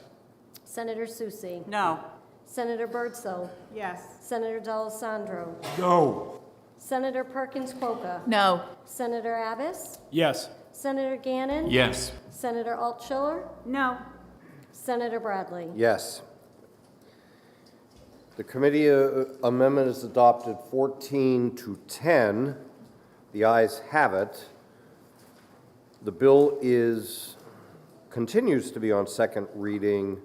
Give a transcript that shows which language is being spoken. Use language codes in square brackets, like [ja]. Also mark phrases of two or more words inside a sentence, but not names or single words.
[en] Senator Susi. No. Senator Birdsall. Yes. Senator D'Alessandro. No. Senator Perkins Quokka. No. Senator Abbas. Yes. Senator Gannon. Yes. Senator Altschiller. No. Senator Bradley. Yes. The committee amendment is adopted 14-10. The ayes have it. The bill continues to be on second reading.